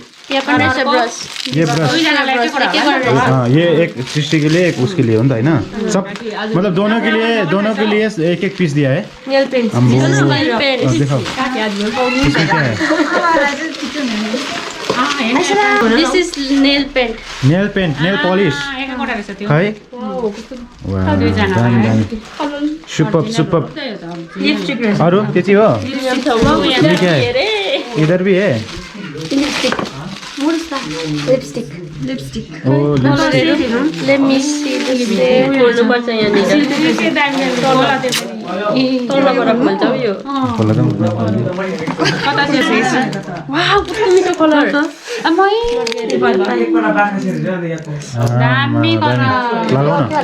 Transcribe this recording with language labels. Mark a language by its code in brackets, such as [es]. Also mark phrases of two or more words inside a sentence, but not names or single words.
[ne] यहाँ पनि रहेछ ब्रस [hi] ये ब्रश हाँ ये एक सृष्टि के लिए एक उसके लिए होता है ना सब मतलब दोनों के लिए एक एक पीस दिया है [en] nail paint [hi] दिखाओ इसमें क्या है [en] this is nail paint nail polish [hi] है दामी सुपर [ne] लिपस्टिक रहेछ अरू के चाहिँ हो [hi] ये क्या है इधर भी है लिपस्टिक ओ लिपस्टिक [en] let me see this [ne] खोल्नुपर्छ यहाँनिर तलबाट खोल्छ यो खोला त वाउ कस्तो मिठो कलर छ दामी कलर लगाऊ न